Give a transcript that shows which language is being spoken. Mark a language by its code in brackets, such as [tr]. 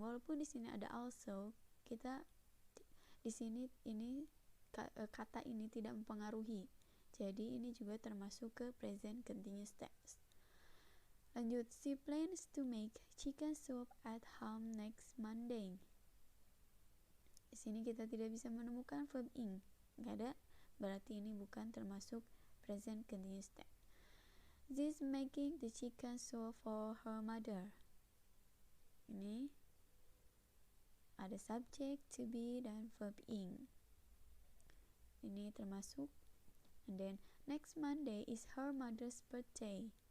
[id] Walaupun di sini ada also, kita di sini kata ini tidak mempengaruhi. Jadi ini juga termasuk ke present continuous tense. [en] Lanjut, she plans to make chicken soup at home next Monday. [id] Di sini kita tidak bisa menemukan verb ing, nggak ada, berarti ini bukan termasuk present continuous tense. [en] She's making the chicken soup for her mother. [id] Ini ada subjek, to be, dan verb ing. Ini termasuk. [en] And then next Monday is her mother's birthday.